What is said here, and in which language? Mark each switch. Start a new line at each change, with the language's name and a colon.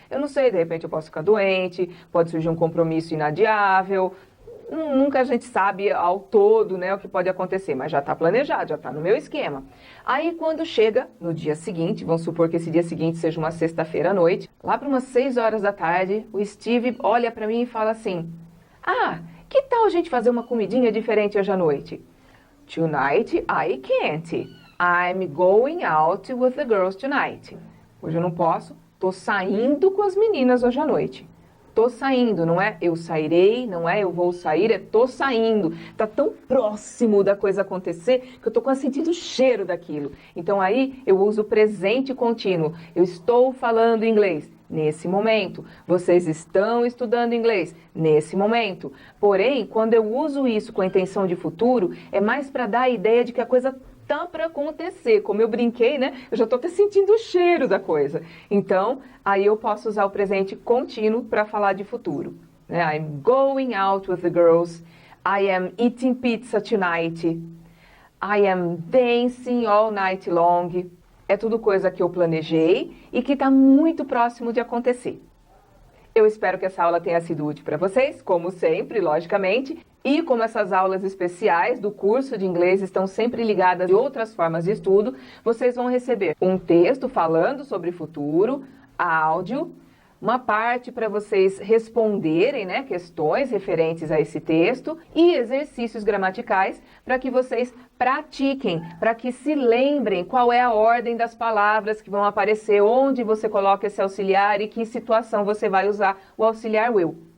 Portuguese: Eu não sei, de repente eu posso ficar doente, pode surgir um compromisso inadiável, nunca a gente sabe ao todo, o que pode acontecer, mas já está planejado, já está no meu esquema. Aí quando chega no dia seguinte, vamos supor que esse dia seguinte seja uma sexta-feira à noite, lá para umas 6 horas da tarde, o Steve olha para mim e fala assim, que tal a gente fazer uma comidinha diferente hoje à noite?
English: Tonight I can't. I'm going out with the girls tonight.
Portuguese: Hoje eu não posso, tô saindo com as meninas hoje à noite. Tô saindo, não é eu sairei, não é eu vou sair, é tô saindo. Tá tão próximo da coisa acontecer que eu tô quase sentindo o cheiro daquilo. Então aí eu uso o presente contínuo. Eu estou falando inglês nesse momento. Vocês estão estudando inglês nesse momento. Porém, quando eu uso isso com a intenção de futuro, é mais para dar a ideia de que a coisa tá para acontecer. Como eu brinquei, eu já estou até sentindo o cheiro da coisa. Então, aí eu posso usar o presente contínuo para falar de futuro.
English: I'm going out with the girls. I am eating pizza tonight. I am dancing all night long.
Portuguese: É tudo coisa que eu planejei e que está muito próximo de acontecer. Eu espero que essa aula tenha sido útil para vocês, como sempre, logicamente. E como essas aulas especiais do curso de inglês estão sempre ligadas a outras formas de estudo, vocês vão receber um texto falando sobre futuro, áudio, uma parte para vocês responderem, né, questões referentes a esse texto e exercícios gramaticais para que vocês pratiquem, para que se lembrem qual é a ordem das palavras que vão aparecer, onde você coloca esse auxiliar e que situação você vai usar o auxiliar will.